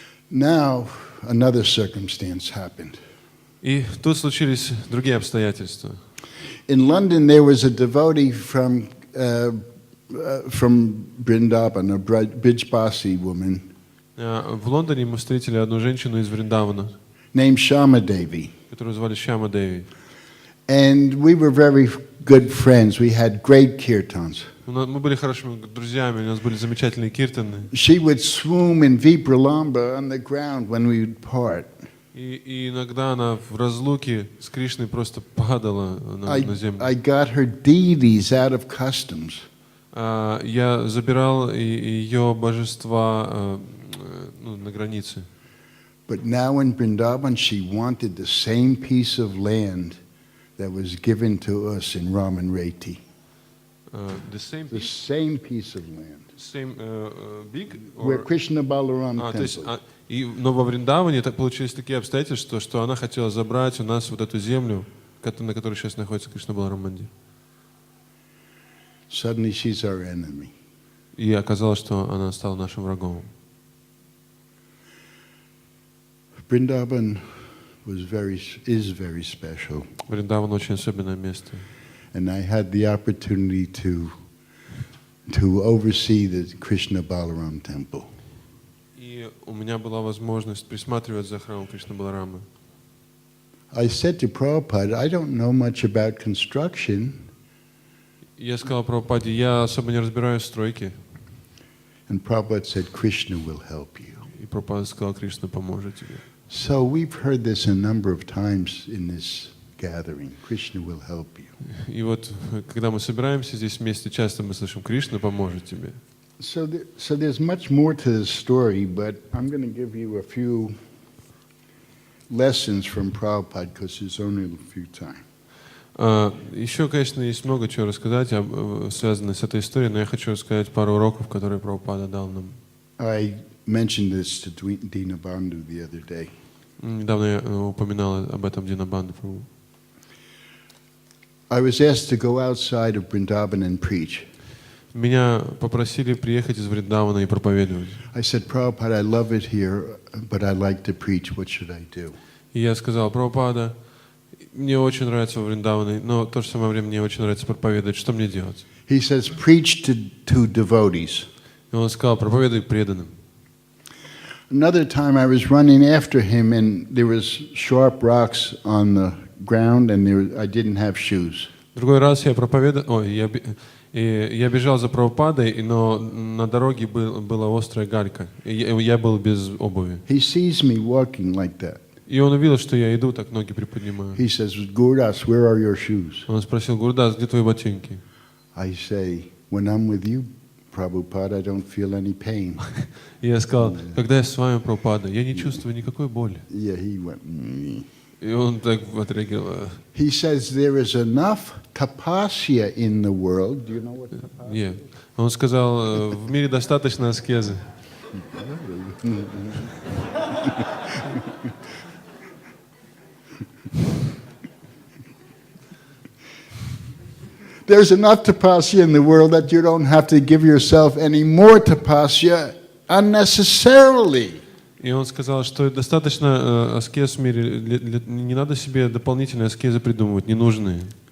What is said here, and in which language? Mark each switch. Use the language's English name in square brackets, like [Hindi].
[English] Now, another circumstance happened. [Russian] И тут случились другие обстоятельства. [English] In London, there was a devotee from Vrindavan, a Brijbasi woman [Russian] В Лондоне мы встретили одну женщину из Вриндавана, [English] named Shama Devi. [Russian] которую звали Шьяма Деви. [English] And we were very good friends. We had great kirtans. [Russian] Мы были хорошими друзьями, у нас были замечательные киртаны. [English] She would swoon in Vipralamba on the ground when we would part. [Russian] И иногда она в разлуке с Кришной просто падала на землю. [English] I got her deities out of customs. [Russian] Я забирал ее божества на границе. [English] But now in Vrindavan, she wanted the same piece of land that was given to us in Raman Reti. The same piece of land. Same big? Where Krishna Balaram temple. [Russian] Но во Вриндаване получились такие обстоятельства, что она хотела забрать у нас вот эту землю, на которой сейчас находится Кришна Баларам Мандир. [English] Suddenly she's our enemy. [Russian] И оказалось, что она стала нашим врагом. [English] Vrindavan is very special, [Russian] Вриндаван очень особенное место. [English] and I had the opportunity to oversee the Krishna Balaram temple. [Russian] И у меня была возможность присматривать за храмом Кришны Баларамы. [English] I said to Prabhupada, I don't know much about construction, [Russian] Я сказал Прабхупаде, я особо не разбираюсь в стройке. [English] and Prabhupada said, Krishna will help you. [Russian] И Прабхупада сказал, Кришна поможет тебе. [English] So we've heard this a number of times in this gathering. Krishna will help you. [Russian] И вот, когда мы собираемся здесь вместе, часто мы слышим, Кришна поможет тебе. [English] So there's much more to this story, but I'm going to give you a few lessons from Prabhupada because there's only a few time. [Russian] Еще, конечно, есть много чего рассказать, связанное с этой историей, но я хочу рассказать пару уроков, которые Прабхупада дал нам. [English] I mentioned this to Dina Bandhu the other day. [Russian] Недавно я упоминал об этом Динабанду Прабху. [English] I was asked to go outside of Vrindavan and preach. [Russian] Меня попросили приехать из Вриндавана и проповедовать. [English] I said, Prabhupada, I love it here, but I like to preach. What should I do? [Russian] И я сказал, Прабхупада, мне очень нравится во Вриндаване, но в то же самое время мне очень нравится проповедовать. Что мне делать? [English] He says, preach to devotees. [Russian] И он сказал, проповедуй преданным. [English] Another time I was running after him and there was sharp rocks on the ground and I didn't have shoes. [Russian] Другой раз я проповедовал, я бежал за Прабхупадой, но на дороге была острая галька. Я был без обуви. [English] He sees me walking like that. [Russian] И он увидел, что я иду, так ноги приподнимаю. [English] He says, Gurdas, where are your shoes? [Russian] Он спросил, Гурдас, где твои ботинки? [English] I say, when I'm with you, Prabhupada, I don't feel any pain. [Russian] И я сказал, когда я с вами, Прабхупада, я не чувствую никакой боли. [English] Yeah, he went, mm. [Russian] И он так отреагировал. [English] He says there is enough tapasya in the world. Do you know what tapasya? [Russian] Нет. Он сказал, в мире достаточно аскезы. [English] There's enough tapasya in the world that you don't have to give yourself any more tapasya unnecessarily. [Russian] И он сказал, что достаточно аскез в мире, не надо себе дополнительные аскезы придумывать, ненужные.